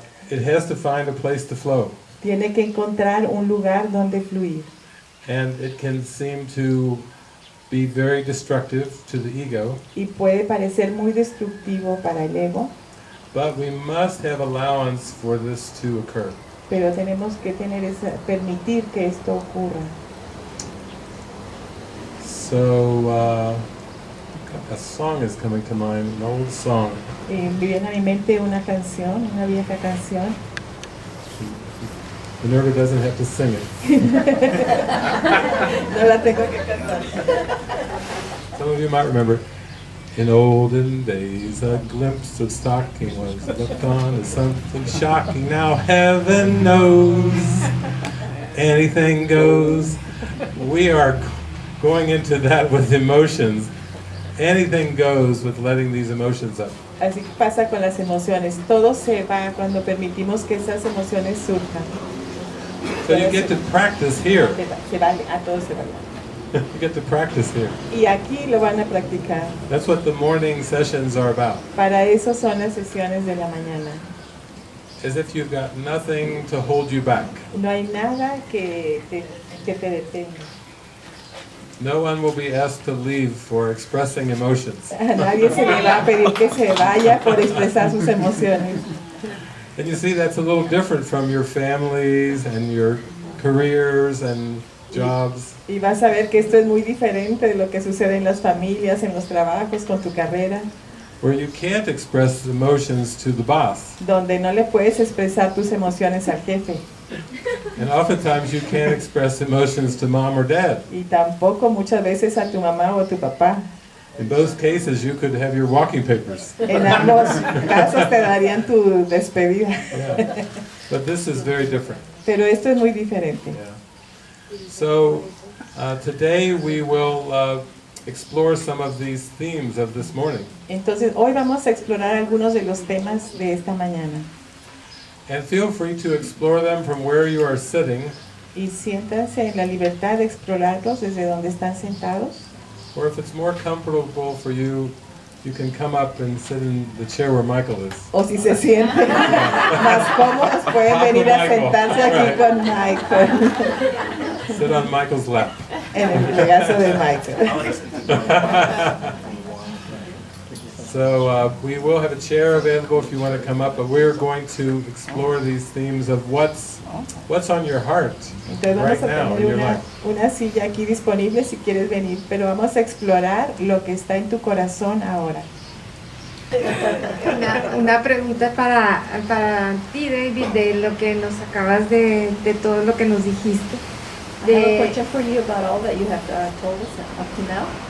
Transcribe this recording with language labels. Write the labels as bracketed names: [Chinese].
[English] it has to find a place to flow. [Spanish] tiene que encontrar un lugar donde fluir. [English] And it can seem to be very destructive to the ego, [Spanish] Y puede parecer muy destructivo para el ego, [English] but we must have allowance for this to occur. [Spanish] pero tenemos que permitir que esto ocurra. [English] So, a song is coming to mind, an old song. [Spanish] Me viene a mi mente una canción, una vieja canción. [English] Minerva doesn't have to sing it. [Spanish] No la tengo que cantar. [English] Some of you might remember. In olden days, a glimpse of stocking was looked on as something shocking. Now heaven knows anything goes. We are going into that with emotions. Anything goes with letting these emotions up. [Spanish] Así pasa con las emociones. Todo se va cuando permitimos que esas emociones surjan. [English] So you get to practice here. [Spanish] Se vale, a todo se vale. [English] You get to practice here. [Spanish] Y aquí lo van a practicar. [English] That's what the morning sessions are about. [Spanish] Para eso son las sesiones de la mañana. [English] As if you've got nothing to hold you back. [Spanish] No hay nada que te detenga. [English] No one will be asked to leave for expressing emotions. [Spanish] A nadie se le va a pedir que se vaya por expresar sus emociones. [English] And you see, that's a little different from your families and your careers and jobs. [Spanish] Y vas a ver que esto es muy diferente de lo que sucede en las familias, en los trabajos, con tu carrera, [English] Where you can't express emotions to the boss. [Spanish] donde no le puedes expresar tus emociones al jefe. [English] And oftentimes you can't express emotions to mom or dad. [Spanish] Y tampoco muchas veces a tu mamá o a tu papá. [English] In both cases, you could have your walking papers. [Spanish] En ambos casos te darían tu despedida. [English] Yeah. But this is very different. [Spanish] Pero esto es muy diferente. [English] Yeah. So today we will explore some of these themes of this morning. [Spanish] Entonces, hoy vamos a explorar algunos de los temas de esta mañana. [English] And feel free to explore them from where you are sitting, [Spanish] Y siéntanse en la libertad de explorarlos desde donde están sentados. [English] or if it's more comfortable for you, you can come up and sit in the chair where Michael is. [Spanish] O si se sienten más cómodos, pueden venir a sentarse aquí con Michael, [English] Sit on Michael's lap. [Spanish] en el regazo de Michael. [English] So we will have a chair available if you want to come up, but we're going to explore these themes of what's on your heart [Spanish] Entonces [English] right [Spanish] vamos a [English] now in [Spanish] tener [English] your life. [Spanish] una silla aquí disponible si quieres venir, pero vamos a explorar lo que está en tu corazón ahora. Una pregunta para ti, David, de lo que nos acabas de todo lo que nos dijiste. [English] I have a question for you about all that you have told us up to now.